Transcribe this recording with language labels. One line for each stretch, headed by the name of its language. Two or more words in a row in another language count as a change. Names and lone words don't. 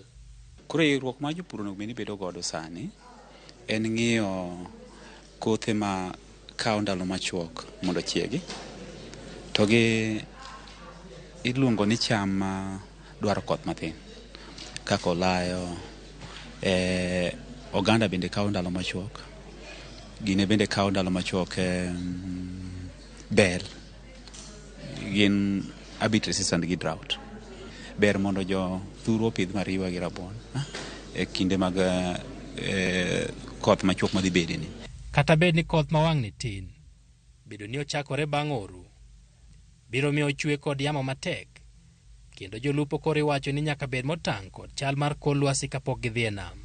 Luo (Kenya and Tanzania): Koro riwruok ma jopur onego bed ni bedo godo sani en ng'iyo kothe ma kawo ndalo machuok mondo ochiegi, to gi iluongo ni cham ma dwaro koth matin kaka olayo, oganda bende kawo ndalo machuok, gine bende kawo ndalo machuok, bel gin
English: a bit resistant
Luo (Kenya and Tanzania): gi drought. Ber mondo jo thuro opidh mariwa gi rabuon e kinde mag koth machuok madhi bede ni. Kata bed ni koth mawang' ni tin, bedo ni ochakore bang' oro, biro miyo chwe kod yamo matek, kendo jolupo koro iwacho ni nyaka bed motang' kod chal mar kor lwasi kapok gidhi e nam.